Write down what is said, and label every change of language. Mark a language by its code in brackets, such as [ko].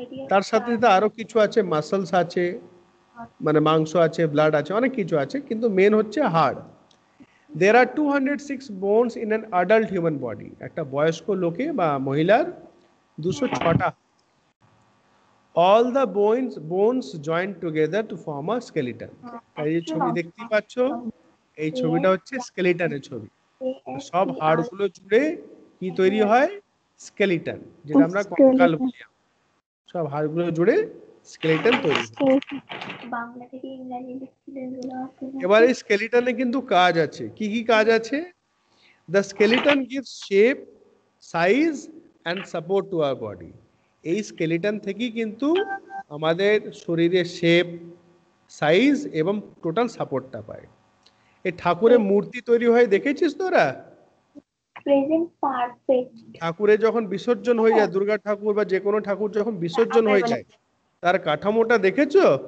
[bn] তার সাথে সাথে আরো কিছু আছে, মাসলস আছে, মানে মাংস আছে, ব্লাড আছে, অনেক কিছু আছে, কিন্তু মেন হচ্ছে হাড়। [en] There are 206 bones in an adult human body. [bn] একটা বয়স্ক লোকে বা মহিলার 206টা। [en] All the bones join together to form a skeleton. [bn] এই যে ছবি দেখতে পাচ্ছ, এই ছবিটা হচ্ছে স্কেলিটনের ছবি। সব হাড়গুলো জুড়ে কি তৈরি হয়? স্কেলিটন, যেটা আমরা কঙ্কাল বলি। সব হাড়গুলো জুড়ে স্কেলিটন তৈরি হয়। বাংলা থেকে ইংরেজি লিখছিলেন। এবার এই স্কেলিটনে কিন্তু কাজ আছে, কি কি কাজ আছে? [en] The skeleton gives shape, size and support to our body. [bn] এই স্কেলিটন থেকেই কিন্তু আমাদের শরীরের শেপ, সাইজ এবং টোটাল সাপোর্টটা পায়। এই ঠাকুরের মূর্তি তৈরি হয় দেখেছিস তোরা? [en] Present perfect. [bn] ঠাকুরের যখন বিসর্জন হয়ে যায়, দুর্গা ঠাকুর বা যে কোনো ঠাকুর যখন বিসর্জন হয়ে যায়, তার কাঠামোটা দেখেছো?